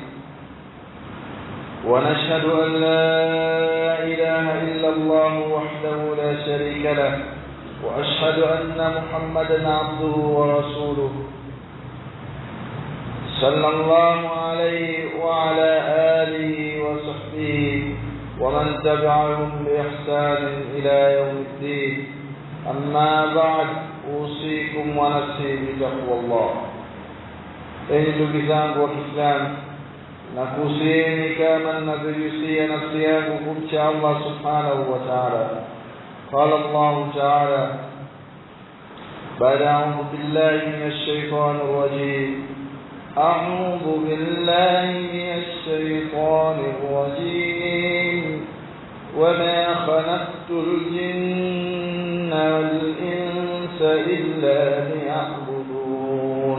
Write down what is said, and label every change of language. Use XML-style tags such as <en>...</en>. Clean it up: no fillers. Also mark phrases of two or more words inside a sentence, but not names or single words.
<ar>ونشهد أن لا إله إلا الله وحده لا شريك له، وأشهد أن محمدا عبده ورسوله صلى الله عليه وعلى آله وصحبه ومن تبعهم بإحسان إلى يوم الدين. أما بعد، أوصيكم ونفسي بتقوى الله.</ar> <sw>ndugu zangu wa Kiislamu, nakuhusieni kama ninavyohusia nafsi yangu kumcha Allah</sw> <ar>سبحانه وتعالى. قال الله تعالى بعد أعوذ بالله من الشيطان الرجيم. أعوذ بالله من الشيطان الرجيم. وما خلقت الجن والإنس إلا ليعبدون.</ar>